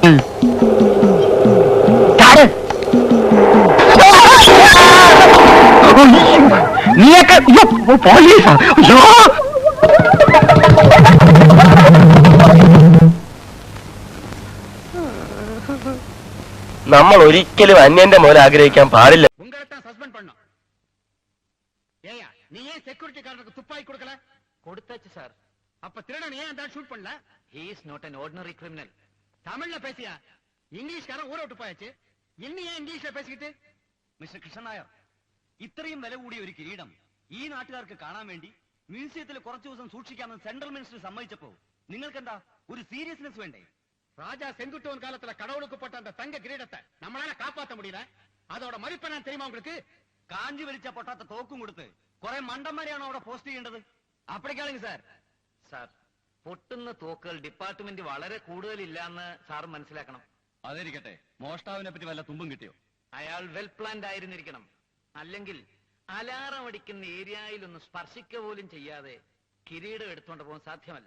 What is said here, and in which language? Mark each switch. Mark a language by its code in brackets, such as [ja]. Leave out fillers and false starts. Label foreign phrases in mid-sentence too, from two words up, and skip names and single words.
[ml] ചാട്. നീയൊക്കെ പോലീസാ. അയ്യോ നമ്മൾ ഒരിക്കലും അന്യന്റെ മുതൽ ആഗ്രഹിക്കാൻ പാടില്ല. [ta] சஸ்பெண்ட் பண்ணோம். ஏயா நீ ஏன் செக்யூரிட்டி கார்டுக்கு துப்பாக்கி கொடுக்கல? கொடுத்தாச்சு சார். அப்ப திருடன் ஏன் அந்த ஷூட் பண்ணல? [en] He is not an ordinary criminal. [ta] தமிழ்ல பேசியா? இங்கிலீஷ்காரன் ஊரை விட்டு போயாச்சு இன்னு நான் இங்கிலீஷிலே பேசிக்கிட்டு. [ml] മിസ്റ്റർ കൃഷ്ണൻ നായർ, ഇത്രയും വില കൂടിയ ഒരു കിരീടം ഈ നാട്ടുകാർക്ക് കാണാൻ വേണ്ടി മ്യൂസിയത്തിൽ കുറച്ചു ദിവസം സൂക്ഷിക്കാമെന്ന് [en] central minister [ml] സമ്മതിച്ചപ്പോ നിങ്ങൾക്കെന്താ ഒരു സീരിയസ്നെസ് വേണ്ടേ? [ta] ராஜா செங்குட்டுவன் காலத்துல கடவுளுக்கு போட்ட அந்த தங்க கிரீடத்தை நம்மளால காப்பாற்ற முடியல. அதோட மதிப்பு என்ன தெரியுமா உங்களுக்கு? [ml] കാഞ്ചി വലിച്ച പൊട്ടാത്ത തോക്കും കൊടുത്ത് കുറെ മണ്ടന്മാരെയാണോ അവിടെ പോസ്റ്റ് ചെയ്യേണ്ടത്? അപ്പഴേക്കാണെങ്കിൽ സാർ സാർ, പൊട്ടുന്ന തോക്കുകൾ ഡിപ്പാർട്ട്മെന്റ് വളരെ കൂടുതലില്ലാന്ന് സാർ മനസ്സിലാക്കണം. അതിരിക്കട്ടെ, മോഷ്ടാവിനെ പറ്റി വല്ല തുമ്പും കിട്ടിയോ? അയാൾ [en] well planned [ml] ആയിരുന്നിരിക്കണം. അല്ലെങ്കിൽ അലാറം അടിക്കുന്ന ഏരിയയിലൊന്ന് സ്പർശിക്ക പോലും ചെയ്യാതെ കിരീടം എടുത്തുകൊണ്ട് പോകാൻ സാധ്യമല്ല.